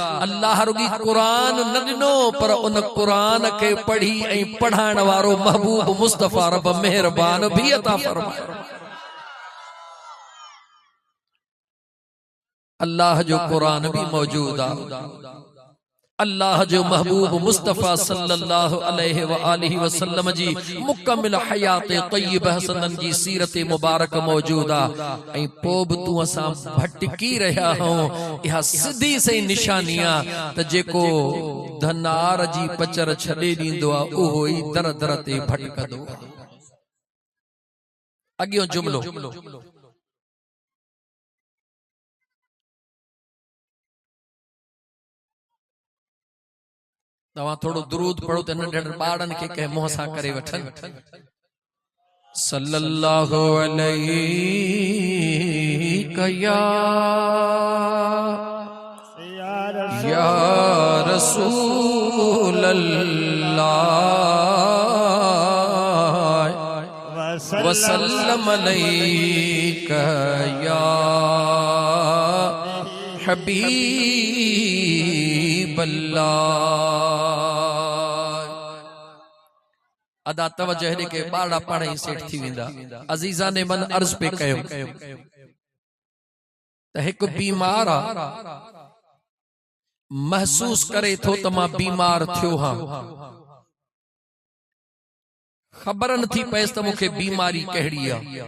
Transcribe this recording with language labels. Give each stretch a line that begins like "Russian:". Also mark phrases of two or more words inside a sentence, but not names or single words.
Sindhi: अल्लाह रुॻी क़ुरान न ॾिनो पर उन क़ुरान खे पढ़ी ऐं पढ़ाइण वारो महबूब मुस्तफा रब मेहरबान भी अता फरमाए। अल्लाह जो कुरान भी मौजूद आहे। अल्लाह जो महबूब मुस्तफा
Arabic: صلى الله عليه وآله وسلم
Sindhi: जी मुकम्मिल हयात तय्यबह हसनन जी सीरत मुबारक मौजूद आहे। ऐं पोइ बि तूं असां भटकी रहिया आहियूं। इहा सिधी सही निशानी आहे त जेको धनार जी पचर छॾे ॾींदो आहे उहो ई दर दर ते भटकंदो आहे। अॻियो जुमिलो, तव्हां थोड़ो दुरूद पढ़ो त नंढड़नि ॿारनि खे कंहिं मुंहं सां करे वठनि।
Arabic: صلى الله عليه يا رسول الله وسلم عليك يا حبيب الله.
Sindhi: अदा तवज्जो हेॾे के ॿारड़ा पाण ई सेठ थी वेंदा। अज़ीज़ा ने मन अर्ज़ पे कयो त हिकु बीमार आ, महसूस करे थो त मां बीमार थियो हां, ख़बर नथी पएसि त मूंखे बीमारी कहिड़ी आहे।